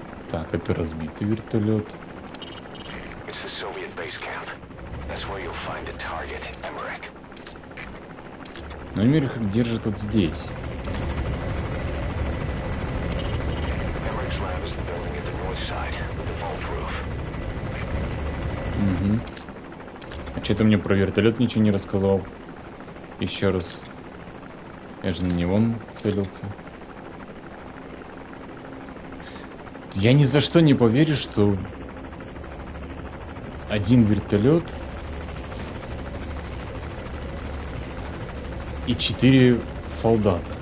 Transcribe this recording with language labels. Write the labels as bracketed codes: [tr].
[ru] Так, это разбитый вертолет. [en] It's the Soviet base camp. That's where you'll find the target, Emmerich. [ru] Но Эмерих держит вот здесь. [en] Emmerich's lab is the building at the north side with the vault roof. Угу. [ru] А что ты мне про вертолет ничего не рассказал? Еще раз. Я же на него целился. Я ни за что не поверю, что один вертолет и 4 солдата.